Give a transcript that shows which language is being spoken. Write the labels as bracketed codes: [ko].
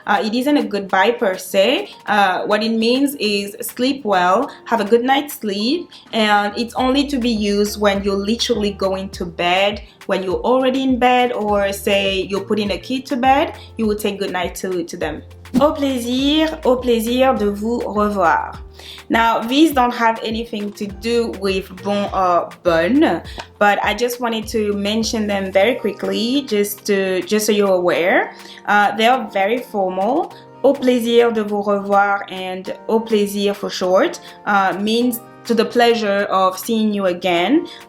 [en] It isn't a goodbye per se. What it means is sleep well, have a good night's sleep, and it's only to be used when you're literally going to bed, when you're already in bed, or say you're putting a kid to bed, you will say good night to them. [fr] Au plaisir de vous revoir. [en] Now, these don't have anything to do with bon or bonne, but I just wanted to mention them very quickly, just so you're aware. They are very formal. [fr] Au plaisir de vous revoir [en] and [fr] au plaisir [en] for short means to the pleasure of seeing you again.